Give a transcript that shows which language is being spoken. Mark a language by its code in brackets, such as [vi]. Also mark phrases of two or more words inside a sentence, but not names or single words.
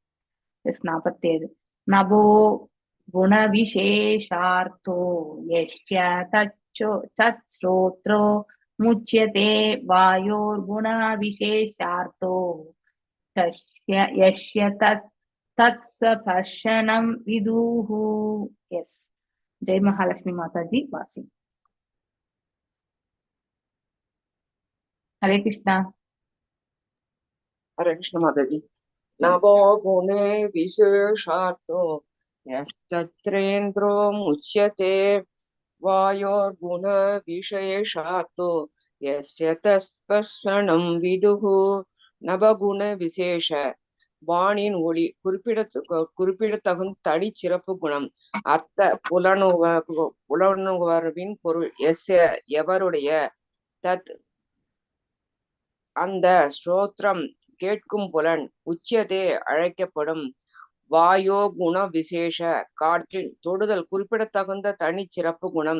[sa] 47 नभो गुण विशेषार्थो यस्य तच्छ्रोत्रो मुच्यते वायोर् गुण विशेषार्थो यस्य तत् स्पर्शनं विदुः. [ta] எஸ், ஜெய் மகாலட்சுமி மாதாஜி வாசி. [hi] हरे कृष्णा। हरे कृष्ण माताजी। [sa] नभो गुणे विशेषार्तो यस्तत्रेन्द्रो मुच्यते वायोर्गुण विशेषार्तो यस्य तस्पर्शनं विदुः. नभगुण विशेष [ta] வாணின் ஒளி குறிப்பிடத்தகும் தனி சிறப்பு குணம். அர்த்த புலனுணர்வின் பொருள் எவருடைய தத் அந்த ஸ்ரோத்ரம் கேட்கும் புலன், உச்சியதே அழைக்கப்படும், [sa] वायो गुण विशेष [ta] காற்றின் தொடுதல் குறிப்பிடத்தகுந்த தனி சிறப்பு குணம்.